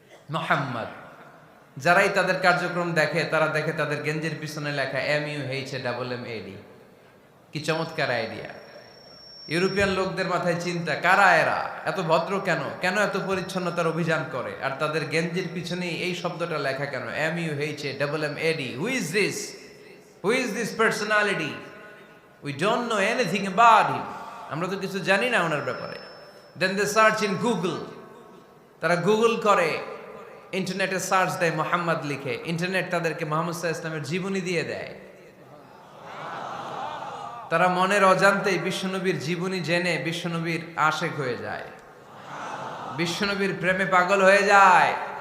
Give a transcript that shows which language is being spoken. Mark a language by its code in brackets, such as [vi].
[bn] মুহাম্মদ। যারাই তাদের কার্যক্রম দেখে তারা দেখে তাদের গেঞ্জির পিছনে লেখা MUHAMMAD। কি চমৎকার আইডিয়া! ইউরোপিয়ান লোকদের মাথায় চিন্তা, কারা এরা, এত ভদ্র কেন, কেন এত পরিচ্ছন্নতার অভিযান করে, আর তাদের গেঞ্জির পিছনেই এই শব্দটা লেখা কেন, MUHAMMAD? [en] Who is this? Who is this personality? We don't know anything about him. [bn] আমরা তো কিছু জানি না ওনার ব্যাপারে। [en] Then they search in Google. [bn] তারা গুগল করে, ইন্টারনেটে সার্চ দেয়, মুহাম্মদ লিখে। ইন্টারনেট তাদেরকে মুহাম্মদ সাল্লাল্লাহু আলাইহি ওয়াসাল্লামের জীবনী দিয়ে দেয়। তারা মনের অজান্তেই বিশ্বনবীর জীবনী জেনে বিশ্বনবীর আশেক হয়ে যায়, বিশ্বনবীর প্রেমে পাগল হয়ে যায়।